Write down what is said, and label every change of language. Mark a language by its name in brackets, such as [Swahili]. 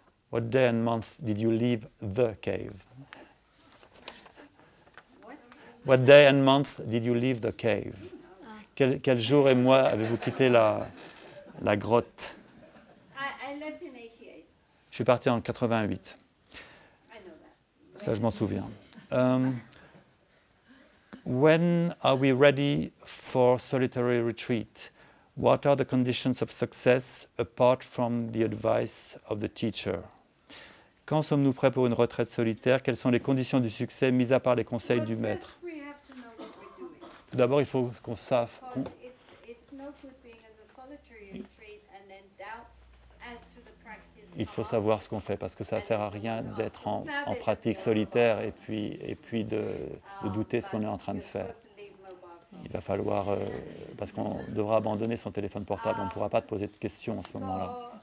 [English] What day and month did you leave the cave? What day and month did you leave the cave? [French] Quel jour et mois avez-vous quitté la grotte? [English] I left in 88. [French] Je suis parti en 88. [English] I know that. [French] Ça, je m'en souviens. [English] When are we ready for solitary retreat? What are the conditions of success apart from the advice of the teacher? [French] Quand sommes-nous prêts pour une retraite solitaire? Quelles sont les conditions du succès, mis à part les conseils du maître? [English] We have to know what we're doing. [French] Tout d'abord, il faut qu'on sache. [English] Because it's no good being in the solitary retreat and then doubts as to the practice. [French] Il faut savoir ce qu'on fait parce que ça ne sert à rien d'être en pratique solitaire et puis de douter ce qu'on est en train de faire. Il va falloir, parce qu'on devra abandonner son téléphone portable, on ne pourra pas te poser de questions en ce moment-là.